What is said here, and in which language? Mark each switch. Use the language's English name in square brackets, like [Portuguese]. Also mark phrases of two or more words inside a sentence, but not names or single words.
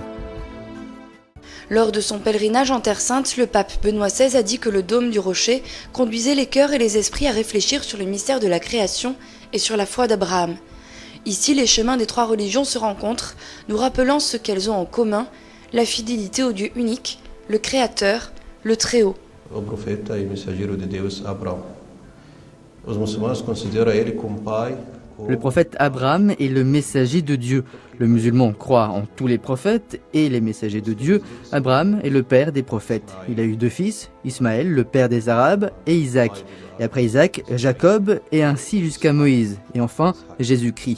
[French] Lors de son pèlerinage en Terre Sainte, le pape Benoît XVI a dit que le dôme du Rocher conduisait les cœurs et les esprits à réfléchir sur le mystère de la création et sur la foi d'Abraham. Ici, les chemins des trois religions se rencontrent, nous rappelant ce qu'elles ont en commun, la fidélité au Dieu unique, le Créateur, le Très-Haut. [Portuguese] O profeta e mensageiro de Deus Abraão. Os muçulmanos consideram ele como pai. [French] Le prophète Abraham est le messager de Dieu. Le musulman croit en tous les prophètes et les messagers de Dieu. Abraham est le père des prophètes. Il a eu 2 fils, Ismaël, le père des Arabes, et Isaac. Et après Isaac, Jacob, et ainsi jusqu'à Moïse. Et enfin, Jésus-Christ.